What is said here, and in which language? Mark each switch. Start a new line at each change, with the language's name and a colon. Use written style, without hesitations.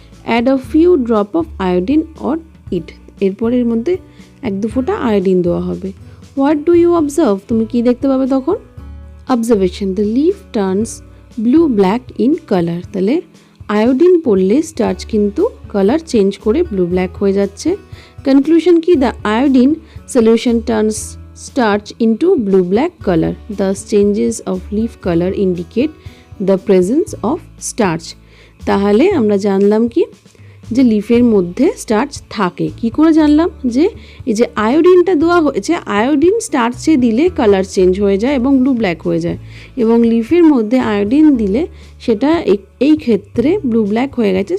English: Add a few drop of iodine or it.
Bangla: এরপর এর মধ্যে 1-2 ফোঁটা আয়োডিন দেওয়া হবে।
English: What do you observe?
Bangla: তুমি কি দেখতে পাবে তখন?
English: Observation: the leaf turns blue black in colour.
Bangla: তাহলে আয়োডিন পড়লে স্টার্চ কিন্তু কালার চেঞ্জ করে ব্লু ব্ল্যাক হয়ে যাচ্ছে। কনক্লুশন কি?
English: The iodine solution turns starch into blue black color. Thus changes of leaf color indicate the presence of starch.
Bangla: তাহলে আমরা জানলাম কি, যে লিফের মধ্যে স্টার্চ থাকে। কি করে জানলাম? যে এই যে আয়োডিনটা দেওয়া হয়েছে, আয়োডিন স্টার্চে দিলে কালার চেঞ্জ হয়ে যায় এবং ব্লু ব্ল্যাক হয়ে যায়, এবং লিফের মধ্যে আয়োডিন দিলে সেটা এই ক্ষেত্রে ব্লু ব্ল্যাক হয়ে গেছে।